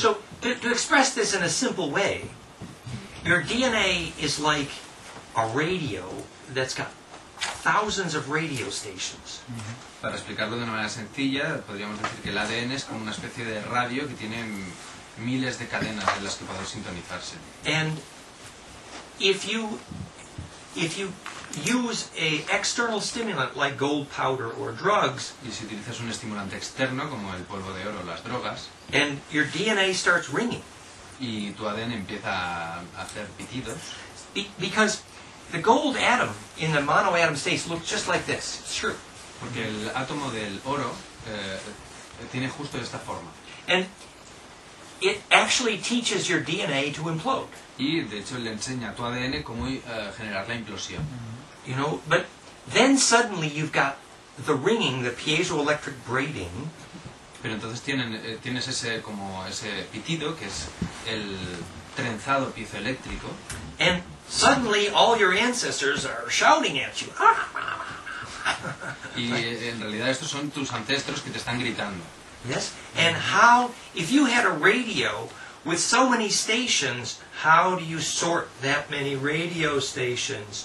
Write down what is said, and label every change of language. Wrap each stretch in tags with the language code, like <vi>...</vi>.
<en>So, to express this in a simple way, your DNA is like a radio that's got thousands of radio stations.</en> <es>Para explicarlo de una manera sencilla, podríamos decir que el ADN es como una especie de radio que tiene miles de cadenas en las que poder sintonizarse.</es> <en>And if you use a external stimulant like gold powder or drugs,</en> <es>Y si utilizas un estimulante externo como el polvo de oro o las drogas,</es> <en>and your DNA starts ringing,</en> <es>y tu ADN empieza a hacer pitidos,</es> <en>because the gold atom in the monoatom states looks just like this. It's true.</en> <es>porque el átomo del oro tiene justo esta forma.</es> <en>And it actually teaches your DNA to implode.</en> <es>Y de hecho le enseña a tu ADN cómo generar la implosión.</es> <en>You know, but then suddenly you've got the ringing, the piezoelectric braiding,</en> <es>Pero entonces tienes ese pitido, que es el trenzado piezoeléctrico,</es> <en>and suddenly all your ancestors are shouting at you.</en> <es>y en realidad estos son tus ancestros que te están gritando.</es> <en>Yes? And how, if you had a radio with so many stations, how do you sort that many radio stations?</en>